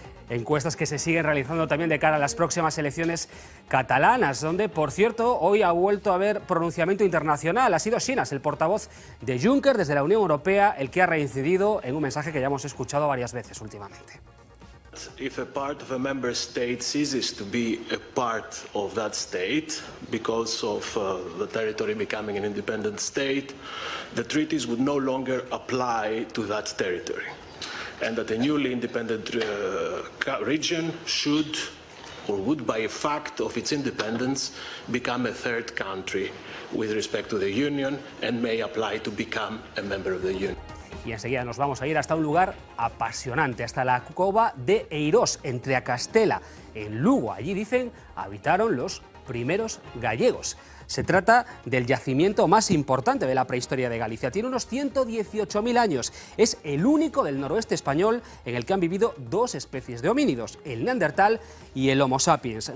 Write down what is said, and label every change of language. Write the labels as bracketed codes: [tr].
[es] Encuestas que se siguen realizando también de cara a las próximas elecciones catalanas, donde, por cierto, hoy ha vuelto a haber pronunciamiento internacional. Ha sido Sinas, el portavoz de Juncker desde la Unión Europea, el que ha reincidido en un mensaje que ya hemos escuchado varias veces últimamente. [en] If a part of a member state ceases to be a part of that state because of the territory becoming an independent state, the treaties would no longer apply to that territory. And that a newly independent region should or would, by a fact of its independence, become a third country with respect to the Union and may apply to become a member of the Union. [es] Y enseguida nos vamos a ir hasta un lugar apasionante, hasta la cova de Eirós, entre Acastela, en Lugo. Allí, dicen, habitaron los primeros gallegos. Se trata del yacimiento más importante de la prehistoria de Galicia. Tiene unos 118.000 años. Es el único del noroeste español en el que han vivido dos especies de homínidos, el Neandertal y el Homo sapiens.